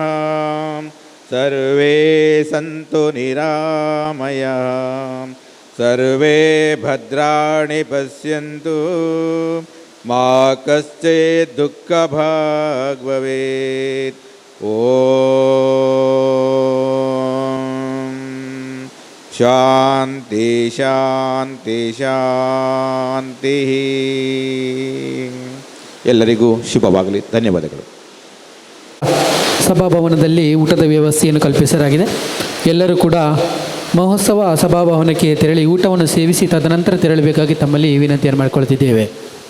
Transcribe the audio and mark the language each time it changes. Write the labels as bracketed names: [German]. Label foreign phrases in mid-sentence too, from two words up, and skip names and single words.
[Sanskrit] ಸರ್ವೇ ಸಂತು ನಿರಾಮಯಾಃ, ಸರ್ವೇ ಭದ್ರಾಣಿ ಪಶ್ಯಂತು, ಮಾ ಕಶ್ಚಿತ್ ದುಃಖಭಾಗ್ ಭವೇತ್. ಓಂ ಶಾಂತಿ ಶಾಂತಿ ಶಾಂತಿ. [Kannada] ಎಲ್ಲರಿಗೂ ಶುಭವಾಗಲಿ. ಧನ್ಯವಾದಗಳು. ಸಭಾಭವನದಲ್ಲಿ ಊಟದ ವ್ಯವಸ್ಥೆಯನ್ನು ಕಲ್ಪಿಸಲಾಗಿದೆ. ಎಲ್ಲರೂ ಕೂಡ ಮಹೋತ್ಸವ ಸಭಾಭವನಕ್ಕೆ ತೆರಳಿ ಊಟವನ್ನು ಸೇವಿಸಿ ತದನಂತರ ತೆರಳಬೇಕಾಗಿ ತಮ್ಮಲ್ಲಿ ವಿನಂತಿಯನ್ನು ಮಾಡಿಕೊಳ್ತಿದ್ದೇವೆ.